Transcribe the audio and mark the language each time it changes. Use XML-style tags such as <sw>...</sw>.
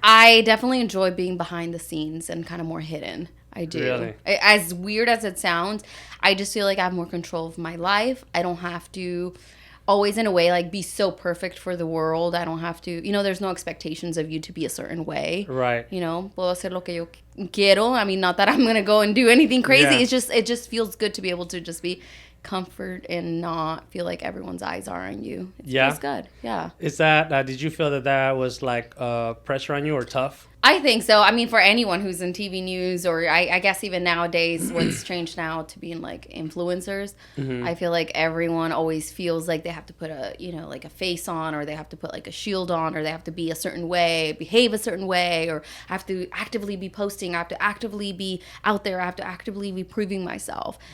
<en>I definitely enjoy being behind the scenes and kind of more hidden. I do. Really? As weird as it sounds, I just feel like I have more control of my life. I don't have to always in a way like be so perfect for the world. I don't have to, there's no expectations of you to be a certain way. Right.</en> <es>Puedo hacer lo que yo quiero.</es> <en>I mean, not that I'm going to go and do anything crazy. Yeah. It just feels good to be able to just be comfort and not feel like everyone's eyes are on you. It feels good. Yeah. Is that did you feel that was like pressure on you or tough? I think so. I mean, for anyone who's in TV news, or I guess even nowadays, what's changed now to being like influencers, I feel like everyone always feels like they have to put like a face on, or they have to put like a shield on, or they have to be a certain way, behave a certain way, or I have to actively be posting, I have to actively be out there, I have to actively be proving myself.</en>